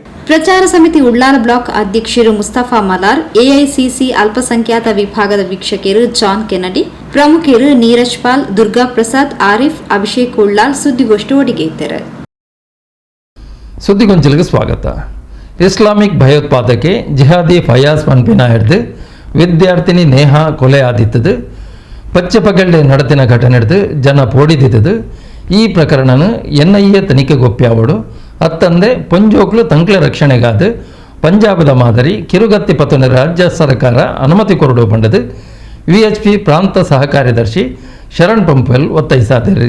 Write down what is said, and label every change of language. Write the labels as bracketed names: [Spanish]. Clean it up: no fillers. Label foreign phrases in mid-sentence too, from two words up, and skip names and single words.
[Kannada] ಪ್ರಚಾರ ಸಮಿತಿ ಉಳ್ಳಾಲ ಬ್ಲಾಕ್ ಅಧ್ಯಕ್ಷರು ಮುಸ್ತಫಾ ಮಲಾರ್, ಎಐಸಿಸಿ ಅಲ್ಪಸಂಖ್ಯಾತ ವಿಭಾಗದ ವೀಕ್ಷಕರು ಜಾನ್ ಕೆನಡಿ, ಪ್ರಮುಖರು ನೀರಜ್ ಪಾಲ್, ದುರ್ಗಾ ಪ್ರಸಾದ್, ಆರಿಫ್, ಅಭಿಷೇಕ್ ಉಳ್ಳಾಲ್ ಸುದ್ದಿಗೋಷ್ಠಿ ಒಡಿಗೈತಾರೆ. [Tulu] ಸುದ್ದಿಗೊಂಚಲಿಗೆ ಸ್ವಾಗತ. ಇಸ್ಲಾಮಿಕ್ ಭಯೋತ್ಪಾದಕೆ ಜಿಹಾದಿ ಫಯಾಜ್ ಪನ್ಪಿನ ಹಿಡಿದು ವಿದ್ಯಾರ್ಥಿನಿ ನೇಹಾ ಕೊಲೆ ಆದಿತ್ತದು, ಪಚ್ಚಪಗಲ್ಡೆ ನಡತಿನ ಘಟನೆ ಹಿಡಿದು ಜನ ಪೋಡಿದಿದ್ದದು. ಈ ಪ್ರಕರಣನ NIA ತನಿಖೆಗೊಪ್ಪ್ಯಾವಡು ಅತ್ತಂದೆ ಪೊಂಜೋಕ್ಲು ತಂಕ್ಲ ರಕ್ಷಣೆಗಾದ ಪಂಜಾಬದ ಮಾದರಿ ಕಿರುಗತ್ತಿ ಪತ್ತನ ರಾಜ್ಯ ಸರ್ಕಾರ ಅನುಮತಿ ಕೊರಡು ಬಂಡದು VHP ಪ್ರಾಂತ ಸಹ ಕಾರ್ಯದರ್ಶಿ ಶರಣ್ ಪಂಪೆಲ್ ಒತ್ತಾಯಿಸಾದರು.